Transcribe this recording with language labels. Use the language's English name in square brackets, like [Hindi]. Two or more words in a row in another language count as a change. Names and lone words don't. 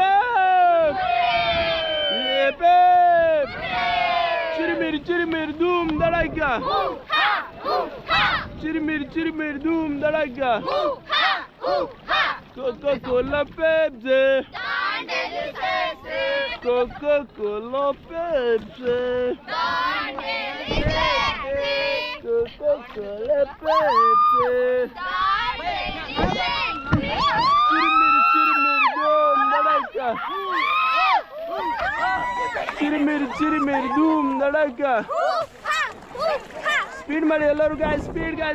[Kannada] ಚಿರಿಮಿರಿ ಚಿರಿಮಿರಿ ಧೂಮ್ ದಡಕ, ಚಿರಿಮಿರಿ ಚಿರಿಮಿರಿ ಧೂಮ್ ದಡಕ. Coca-Cola Pepsi, Coca-Cola Pepsi, Coca-Cola Pepsi. Chirimiri chirimiri doom dadaka, chirimiri chirimiri doom dadaka. ಸ್ಪೀಡ್ ಮಾಡಿ ಎಲ್ಲರೂ ಗಾಯ್ಸ್, [English] speed guys.